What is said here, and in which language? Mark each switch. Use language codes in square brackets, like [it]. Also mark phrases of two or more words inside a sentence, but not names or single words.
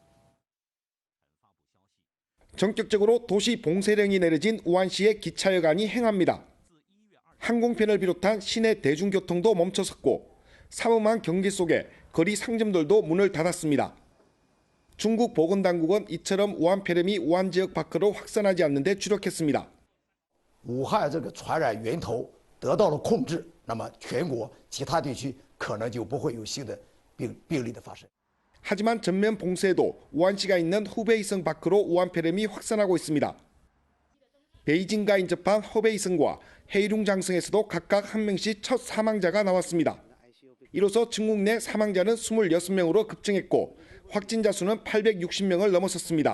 [ko] 전격적으로 도시 봉쇄령이 내려진 우한시의 기차여간이 행합니다. 항공편을 비롯한 시내 대중교통도 멈춰섰고 삼엄한 경계 속에 거리 상점들도 문을 닫았습니다. 중국 보건당국은 이처럼 우한 폐렴이 우한 지역 밖으로 확산하지 않는 데 주력했습니다. [zh] 武汉这个传染源头得到了控制，那么全国其他地区可能就不会有新的病例的发生。 [ko] 하지만 전면 봉쇄에도 우한시가 있는 후베이성 밖으로 우한 폐렴이 확산하고 있습니다. 베이징과 인접한 허베이성과 헤이룽장성에서도 각각 한 명씩 첫 사망자가 나왔습니다. 이로써 중국 내 사망자는 26명으로 급증했고 확진자 수는 860명을 넘어섰습니다.